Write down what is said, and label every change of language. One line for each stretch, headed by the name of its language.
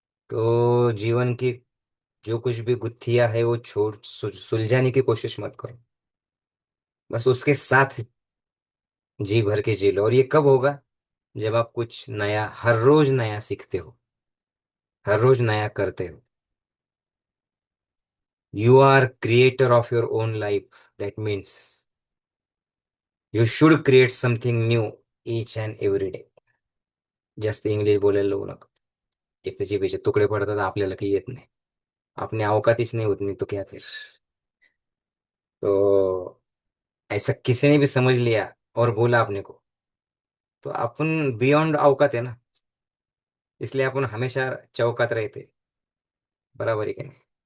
Hindi: तो जीवन की जो कुछ भी गुत्थियां है वो सुलझाने की कोशिश मत करो. बस उसके साथ जी भर के जी लो. और ये कब होगा? जब आप कुछ नया, हर रोज नया सीखते हो, हर रोज नया करते हो.
English: You are creator of your own life. That means you should create something new each and every day.
Marathi: जास्त इंग्लिश बोलायला लागू नका. एक त्याचे पेचे तुकडे पडतात, आपल्याला काही येत नाही.
Hindi: अपने औकातीच नहीं उतनी तो क्या फिर. तो ऐसा किसी ने भी समझ लिया और बोला अपने को, तो अपन बियॉन्ड औकात है ना. इसलिए अपन हमेशा चौकात रहते. बराबर है कि नहीं?